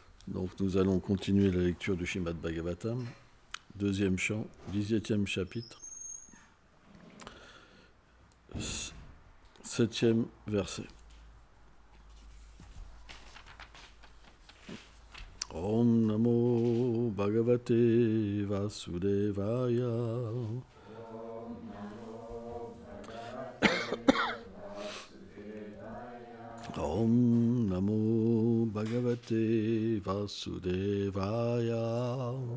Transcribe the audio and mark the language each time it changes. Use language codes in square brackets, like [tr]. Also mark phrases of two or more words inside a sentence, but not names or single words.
[fr] Donc nous allons continuer la lecture du Srimad Bhagavatam, deuxième chant, 17e chapitre, 7e verset. [sa] Om Namo Bhagavate Vasudevaya. Om Namo Bhagavate Vasudevaya.